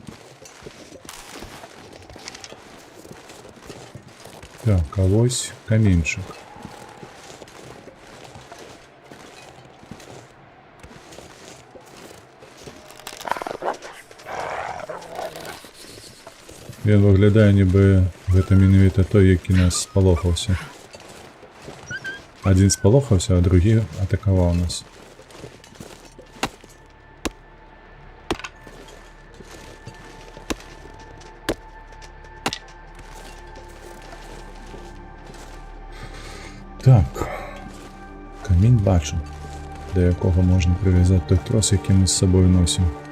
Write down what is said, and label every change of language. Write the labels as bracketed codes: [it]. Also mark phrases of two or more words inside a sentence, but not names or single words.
[uk] Так, а ось камінчик. Він виглядає, ніби [be] гэта менавіта [uk] той, який нас спалохався. Один спалохався, а другий атакував нас. Так, камінь бачу, до якого можна прив'язати той трос, який ми з собою носимо.